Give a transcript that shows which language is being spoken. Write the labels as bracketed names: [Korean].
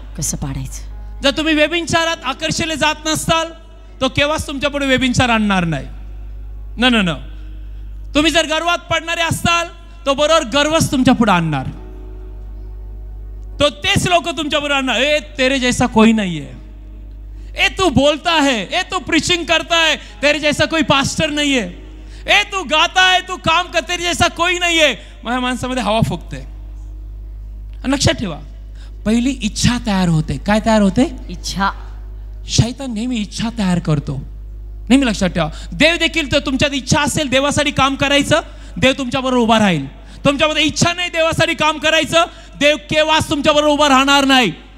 [Marathi] कसं पाडायचं. जर तुम्ही व्यभिचारात आकर्षले जात नसताल तो केव्हाच तुमच्या पुढे व्यभिचार आणणार नाही. न तुम्ही जर गर्वात पडणारे असताल तो बरोबर गर्वच तुमच्या पुढे आणणार. तो तेच लोक तुमच्या बरोबर आणणार. [Hindi] ए तेरे जैसा कोई नहीं है, ए तू बोलता है, ए तू प्रीचिंग करता है, तेरे जैसा कोई पास्टर नहीं है, ए तू गाता है, तू काम कर, तेरे जैसा कोई नहीं है. [Marathi] माझ्या माणसामध्ये हवा फुकते. लक्षात ठेवा, पहिली इच्छा तयार होते. काय तयार होते? इच्छा. शैतान नेहमी इच्छा तयार करतो. नेहमी लक्षात ठेवा. देव देखील, तर तुमच्यात इच्छा असेल देवासाठी काम करायचं, देव तुमच्याबरोबर उभा राहील. तुमच्यामध्ये इच्छा नाही देवासाठी काम करायचं, देव केव्हाच तुमच्याबरोबर उभा राहणार नाही.